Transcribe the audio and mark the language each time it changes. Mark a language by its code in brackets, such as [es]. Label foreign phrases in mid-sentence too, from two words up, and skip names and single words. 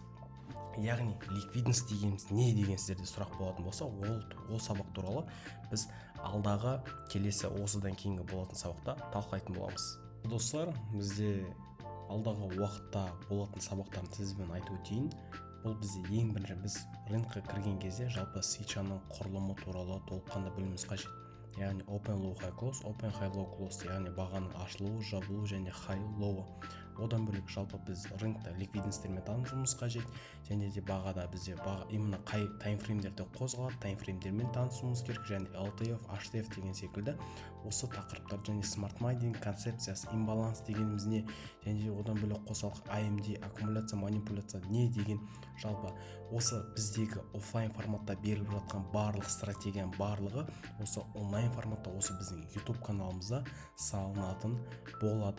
[kk] Яғни ликвидность дегеніміз не деген сіздерде сұрақ болатын болса, ол сабақ туралы біз алдағы келесі осыдан кейінгі болатын сабақта талқылайтын боламыз. Достар, бізде алдағы уақытта болатын сабақтарын сізбен айтып өтейін. Бұл бізде ең бірінші біз рынокқа кірген кезде жалпы свитчаның құрылымы туралы толыққанды білуіміз қажет. [en] Яғни open low high close, open high low close, [kk] яғни бағаның ашылуы, жабылуы және [en] high low. [kk] Одан бөлек жалпы біз рынокта ликвидностьтермен танысуымыз қажет, және де бағада бізде именно қай таймфреймдерді қозғалады, таймфреймдермен танысуымыз керек, және LTF, HTF деген секілді осы тақырыптар, және [en] smart money [kk] концепциясы, имбаланс дегеніміз не, және де одан бөлек қосалық AMD, аккумуляция, манипуляция не деген, жалпы осы біздегі офлайн форматта беріліп жатқан барлық стратегияның барлығы осы онлайн форматта осы біздің YouTube каналымызда салынатын болады.